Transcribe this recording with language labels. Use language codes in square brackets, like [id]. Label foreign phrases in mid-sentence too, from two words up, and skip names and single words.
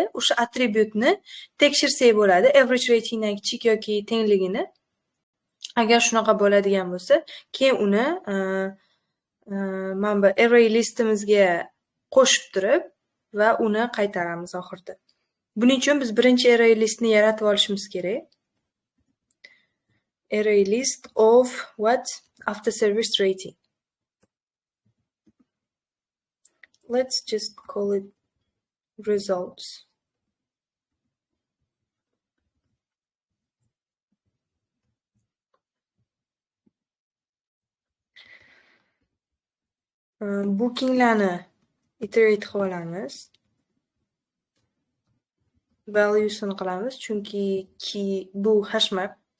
[uz] O'sha attributni tekshirsak bo'ladi, [en] average ratingdan [uz] kichik yoki tengligini. Agar shunaqa bo'ladigan bo'lsa, keyin uni mana bu [en] array listimizga [uz] qo'shib turib va uni qaytaramiz oxirida. Buning uchun biz birinchi [en] array listni [uz] yaratib olishimiz kerak. [en] Array list of what? After service rating. Let's just call it results. [uz] Bookinglarni iterate qilib olamiz. Valuesini qilamiz, chunki bu hashmap.